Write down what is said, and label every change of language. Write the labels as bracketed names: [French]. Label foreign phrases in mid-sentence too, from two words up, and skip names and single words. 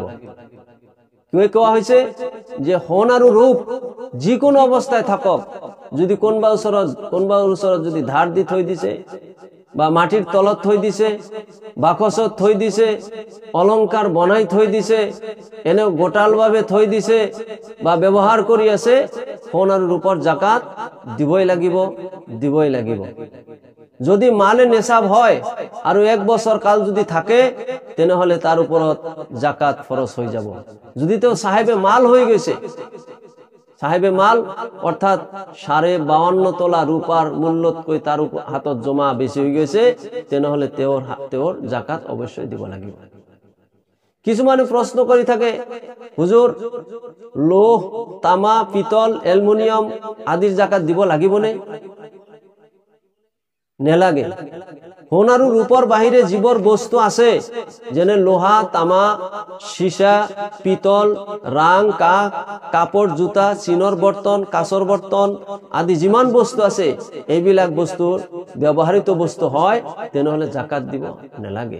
[Assamese] কোৱা হৈছে যে সোণ আৰু ৰূপ যিকোনো অৱস্থায় থাকক, যদি কোনোবাৰ ওচৰত যদি ধাৰ দি থৈ দিছে, বা মাটিৰ তলত থৈ দিছে, বাকচত থৈ দিছে, অলংকাৰ বনাই থৈ দিছে, এনেও গোটালভাৱে থৈ দিছে বা ব্যৱহাৰ কৰি আছে, সোণ আৰু ৰূপৰ জাকাত দিবই লাগিব। যদি [Urdu] مالِ نصاب [Assamese] হয় আৰু 1 বছৰ কাল যদি থাকে, তেনেহলে তাৰ ওপৰত জাকাত ফৰজ হৈ যাব। যদি তেওঁ [Urdu] صاحبِ مال [Assamese] হৈ গৈছে, [Urdu] صاحبِ مال [Assamese] অর্থাৎ 52.5 তোলা রূপার মূল্যতকৈ তার হাতত জমা বেশি হৈ গৈছে, তেনেহলে তেওঁৰ জাকাত অবশ্যই দিব লাগিব। কিছুমানে প্ৰশ্ন কৰি থাকে, হুজুৰ লোহ, তামা, পিতল, এলুমিনিয়াম আদিৰ জাকাত দিব লাগিবনে? নেলাগে। সোণ আৰু ৰূপৰ বাহিৰে যিবোৰ বস্তু আছে, যেনে লোহা, তামা, সীসা, পিতল, ৰাং, কাঠ, কাপড়, জোতা, চিনৰ বৰ্তন, কাঁচৰ বৰ্তন আদি যিমান বস্তু আছে, এইবিলাক বস্তু ব্যৱহাৰিত বস্তু হয়, তেনেহলে জাকাত দিব নেলাগে।